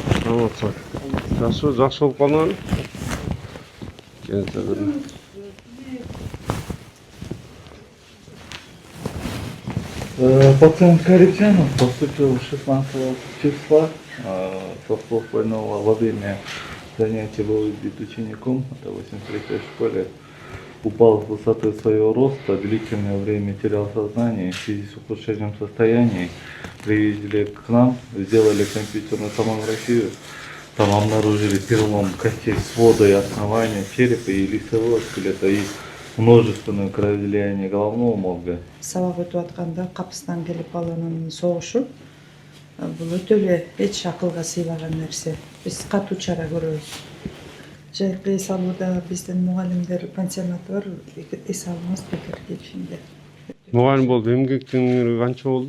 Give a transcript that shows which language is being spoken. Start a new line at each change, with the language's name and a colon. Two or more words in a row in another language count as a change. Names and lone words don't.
Kyrgyz: саламатсызбы. Жакшы болуп калган.
Russian: Болатхан Карибжанов поступил 16 числа со слов больного во время занятий был бит учеником, это в 83-й школе, упал с высоты своего роста, длительное время терял сознание, в связи с ухудшением состояния привезли к нам, сделали компьютерную томографию, там обнаружили перелом костей свода и основания черепа и лицевого скелета и множественное кровоизлияние головного мозга.
Kyrgyz: Сабак өтүп атканда капыстан келип баланын согушу бул өтө эле эч акылга сыйбаган нерсе. Биз катуу чара көрөбүз. Жайкы эс алууда биздин мугалимдер пансионаты бар, эс алыңыз бекер келишинде. Мугалим болуп эмгектениңер канча болду?